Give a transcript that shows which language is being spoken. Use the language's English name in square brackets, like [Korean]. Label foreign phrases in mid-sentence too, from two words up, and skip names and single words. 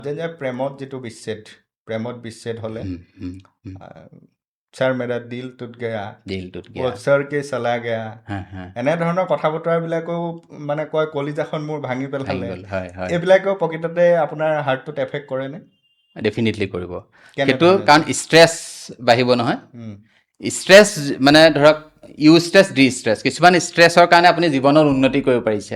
[Assamese] যে প্ৰেমত যিটো বিচ্ছেদ, প্ৰেমত বিচ্ছেদ হ'লে হুম, হুম। [Hindi] सर मेरा दिल टूट गया, दिल टूट वो গয়া। सर के चला गया, [Assamese] হা। এনেধৰণৰ কথা বতৰাবিলাকেও মানে কয় কলিজাখন মোৰ ভাঙি ভাঙি পেলালে, গ'ল, হয় হয়। এইবিলাকেও প্ৰকৃততে আপোনাৰ হাৰ্টটোত এফেক্ট কৰেনে? ডেফিনেটলি কৰিব। সেইটো কেনেধৰণে? কাৰণ ষ্ট্ৰেছ বাঢ়িব নহয়। উম, ষ্ট্ৰেছ মানে ধৰক [English] you stress the stress, [Assamese] কিছুমান ষ্ট্ৰেছৰ কাৰণে আপুনি জীৱনত উন্নতি কৰিব পাৰিছে।